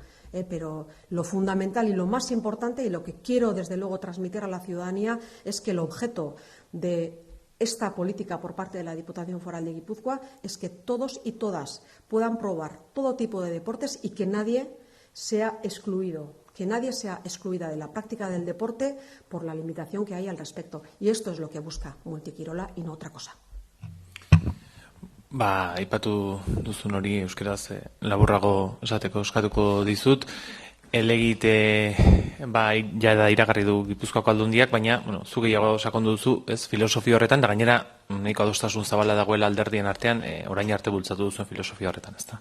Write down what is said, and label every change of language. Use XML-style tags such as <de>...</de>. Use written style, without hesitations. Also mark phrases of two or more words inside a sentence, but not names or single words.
<es>Pero lo fundamental y lo más importante, y lo que quiero, desde luego, transmitir a la ciudadanía, es que el objeto de esta política por parte de la Diputación Foral de Guipúzcoa es que todos y todas puedan probar todo tipo de deportes y que nadie sea excluido, que nadie sea excluida de la práctica del deporte por la limitación que hay al respecto. Y esto es lo que busca Multikirola y no otra cosa.</es> <eu>Aipatu duzun hori euskeraz laburrago esateko eskatuko dizut. Elegite jada iragarri du Gipuzkoako Aldundiak, baina zu gehiago sakondu duzu, ez, filosofia horretan, da gainera nahiko adostasun zabala dagoela alderdien artean, orain arte bultzatu duzuen filosofia horretan, ezta?</eu>